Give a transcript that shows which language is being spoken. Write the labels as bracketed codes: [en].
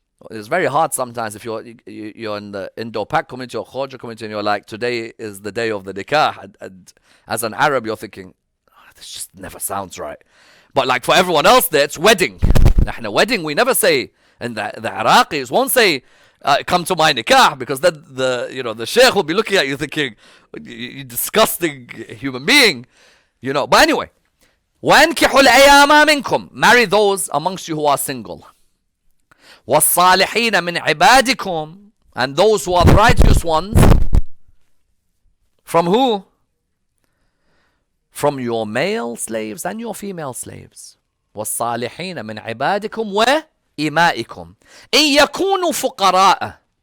[en] It's very hard sometimes if you're in the Indo-Pak community or Khoja community and you're like, today is the day of the nikah, and as an Arab you're thinking, this just never sounds right. But like for everyone else there, it's wedding. In a wedding we never say, and the Iraqis won't say, come to my nikah, because then the sheikh will be looking at you thinking, you disgusting human being. But anyway, [ar] وَأَنْكِحُوا الْأَيَامَ مِنْكُمْ. [en] Marry those amongst you who are single. [ar] وَالصَّالِحِينَ مِنْ عِبَادِكُمْ. [en] And those who are the righteous ones. From who? From your male slaves and your female slaves. [ar] وَالصَّالِحِينَ مِنْ عِبَادِكُمْ وَإِمَائِكُمْ إِنْ يَكُونُوا فُقَرَاءَ.